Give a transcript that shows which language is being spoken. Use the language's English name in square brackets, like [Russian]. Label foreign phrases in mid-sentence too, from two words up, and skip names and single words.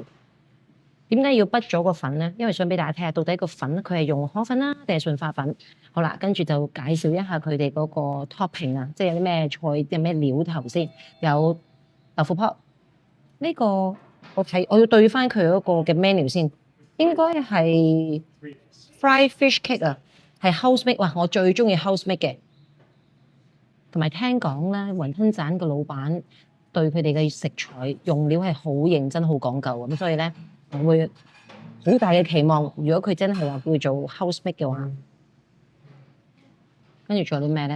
[Cantonese] 點解要畢咗個粉咧？因為想俾大家睇下到底個粉佢係用河粉啦定係順化粉。好啦，跟住就介紹一下佢哋嗰個 topping 啊，即係有啲咩菜、有咩料頭先。有豆腐泡呢個我要對翻佢嗰個嘅 menu 先，應該係 [English] fried fish cake [Cantonese] 啊，係 [English] house make。 [Cantonese] 哇！我最中意 [English] house make [Cantonese] 嘅，同埋聽講咧，雲吞盞個老闆對佢哋嘅食材用料係好認真、好講究咁，所以咧我會好大嘅期望。如果佢真係話叫做 [English] house make [Cantonese] 嘅話，跟住仲有啲咩咧？